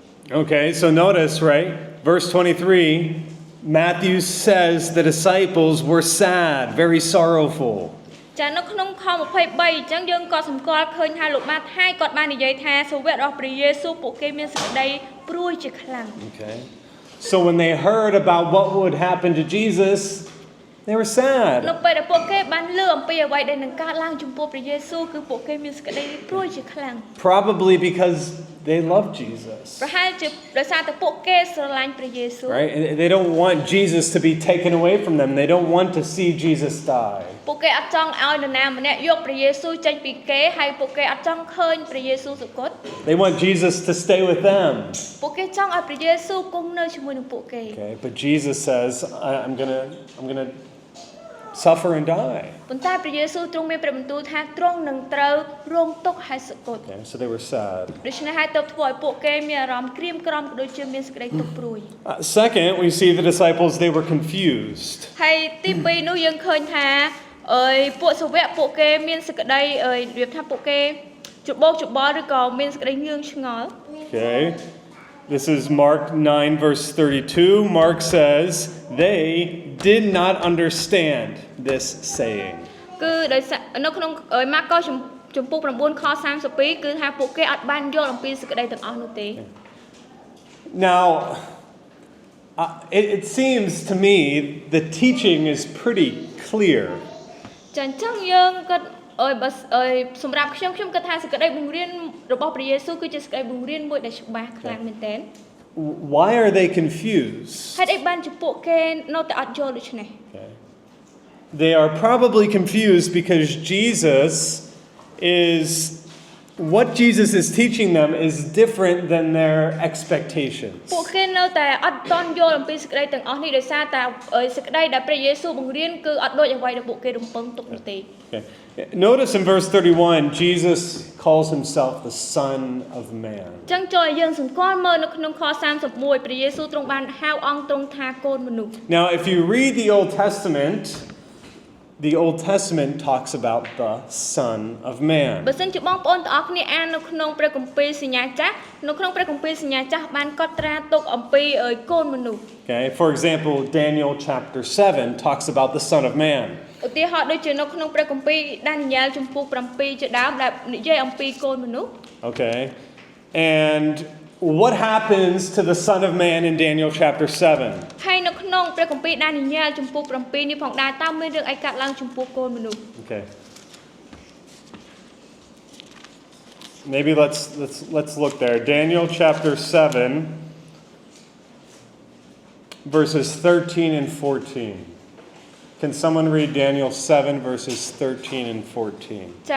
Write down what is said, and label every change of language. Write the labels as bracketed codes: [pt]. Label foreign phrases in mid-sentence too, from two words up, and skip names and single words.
[en] Okay, so notice, right? Verse 23, Matthew says the disciples were sad, very sorrowful. [km] ចានៅក្នុងខ23អញ្ចឹងយើងក៏សម្គាល់ឃើញថាលោកម៉ាថាយគាត់បាននិយាយថាសូវៈរបស់ព្រះយេស៊ូវពួកគេមានសេចក្តីព្រួយជាខ្លាំង [en] Okay. So when they heard about what would happen to Jesus, they were sad. [km] នៅពេលដែលពួកគេបានឮអំពីអ្វីដែលនឹងកើតឡើងចំពោះព្រះយេស៊ូវគឺពួកគេមានសេចក្តីព្រួយជាខ្លាំង [en] Probably because they love Jesus. [km] ប្រហែលជាដោយសារតែពួកគេស្រឡាញ់ព្រះយេស៊ូវ [en] Right? And they don't want Jesus to be taken away from them. They don't want to see Jesus die. [km] ពួកគេអត់ចង់ឲ្យនរណាម្នាក់យកព្រះយេស៊ូវចេញពីគេហើយពួកគេអត់ចង់ឃើញព្រះយេស៊ូវសុគត [en] They want Jesus to stay with them. [km] ពួកគេចង់ឲ្យព្រះយេស៊ូវគង់នៅជាមួយនឹងពួកគេ [en] Okay, but Jesus says, I'm gonna suffer and die. [km] ប៉ុន្តែព្រះយេស៊ូវទ្រង់មានព្រះបន្ទូលថាទ្រង់នឹងត្រូវរងទុក្ខហើយសុគត [en] Okay, so they were sad. [km] ដូច្នេះហើយទើបធ្វើឲ្យពួកគេមានអារម្មណ៍ក្រៀមក្រំក៏ដូចជាមានសេចក្តីទុក្ខព្រួយ [en] Second, we see the disciples, they were confused. [km] ហើយទី2នោះយើងឃើញថាពួកសាវកពួកគេមានសេចក្តីរបៀបថាពួកគេច្បោកច្បល់ឬក៏មានសេចក្តីងឿងឆ្ងល់ [en] Okay. This is Mark 9 verse 32. Mark says, they did not understand this saying. [km] គឺដោយសារនៅក្នុងម៉ាកុសចំពុក9ខ32គឺថាពួកគេអត់បានយល់អំពីសេចក្តីទាំងអស់នោះទេ [en] Now, it seems to me the teaching is pretty clear. [km] ចាអញ្ចឹងយើងគាត់សម្រាប់ខ្ញុំគិតថាសេចក្តីបង្រៀនរបស់ព្រះយេស៊ូវគឺជាសេចក្តីបង្រៀនមួយដែលច្បាស់ខ្លាំងមែនទែន [en] Why are they confused? [km] ហេតុអីបានជាពួកគេនៅតែអត់យល់ដូច្នេះ [en] Okay. They are probably confused because what Jesus is teaching them is different than their expectations. [km] ពួកគេនៅតែអត់តន់យល់អំពីសេចក្តីទាំងអស់នេះដោយសារតែសេចក្តីដែលព្រះយេស៊ូវបង្រៀនគឺអត់ដូចអ្វីដែលពួកគេរំពឹងទុកនោះទេ [en] Okay. Notice in verse 31, Jesus calls himself the Son of Man. [km] អញ្ចឹងចូលឲ្យយើងសង្កល់មើលនៅក្នុងខ31ព្រះយេស៊ូវទ្រង់បានហៅអង្គទ្រង់ថាកូនមនុស្ស [en] Now, if you read the Old Testament talks about the Son of Man. [km] បើសិនជាបងប្អូនទាំងអស់គ្នាអាននៅក្នុងព្រះគម្ពីរសញ្ញាចាស់នៅក្នុងព្រះគម្ពីរសញ្ញាចាស់បានកត់ត្រាទុកអំពីកូនមនុស្ស [en] Okay, for example, Daniel chapter 7 talks about the Son of Man. [km] ឧទាហរណ៍ដូចជានៅក្នុងព្រះគម្ពីរដានីយ៉ែលចំពោះ7ជាដើមដែលនិយាយអំពីកូនមនុស្ស [en] Okay, and what happens to the Son of Man in Daniel chapter 7? [km] ហើយនៅក្នុងព្រះគម្ពីរដានីយ៉ែលចំពោះ7នេះផងដែរតើមានរឿងអីកើតឡើងចំពោះកូនមនុស្ស [en] Okay. Maybe let's look there. Daniel chapter 7 verses 13 and 14. Can someone read Daniel 7 verses 13 and 14?